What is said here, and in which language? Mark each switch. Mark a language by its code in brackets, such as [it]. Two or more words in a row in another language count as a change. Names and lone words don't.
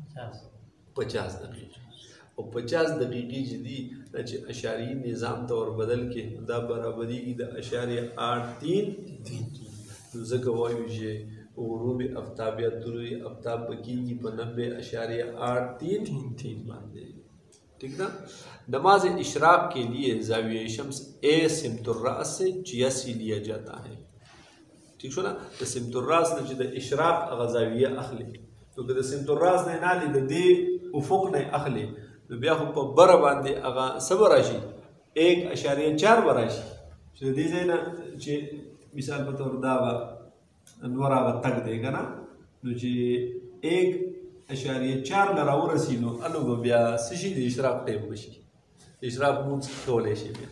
[ps] 50 دقیقې او 50 دقیقې چې دي دا چې اشاریي نظام ته ور بدل کې دا برابرېږي د 0.833 نو ځکه وایو چې غروب افتاب یا طلوع افتاب بکیږي په 90.833 باندې. [ur] ٹھیک نا. نماز اشراق کے لیے زاویہ شمس اے سمت الراس سے 86 لیا جاتا ہے. [ps] ٹھیک شو نا د سمت الراس نه چې د اشراق هغه زاویه اخلي نو که د سمت الراس نه نالي د دې افق نه اخلي نو بیا خو په بره باندې هغه څه به راشي 1.4 به راشي چې د دې ځای نه چې مثال په طور دا به نور هغه تګ دی که نه نو چې 1.4 له راورسي نو الو به بیا څه شي د اشراق ټیم به شي اشراق مونځ کولی شي بیا.